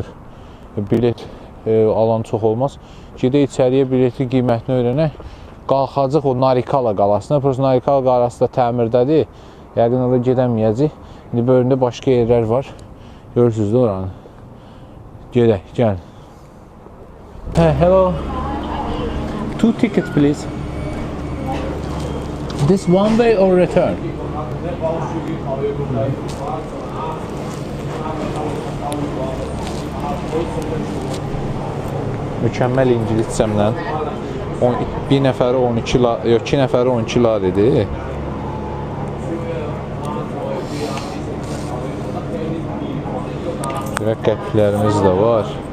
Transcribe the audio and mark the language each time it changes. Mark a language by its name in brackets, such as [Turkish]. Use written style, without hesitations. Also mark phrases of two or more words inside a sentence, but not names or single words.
[Azerbaijani] Bilet alan çox olmaz. Gedək içəriyə biletin qiymətini öyrənək. Qalxacaq o Narikala qalasına. Prosta Narikala qalası da təmirdədir. Yəqin oraya gedəməyəcək. İndi bölümdə başqa yerlər var. Görürsünüz də oranı. Gedək, gəl. [English] Hello. 2 tickets please. This one way or return? [Azerbaijani] Mükəmməl ingiliscəmlə bir nəfəri 12 lar, yox 2 nəfəri 12 lar idi. Qəpiklərimiz də var.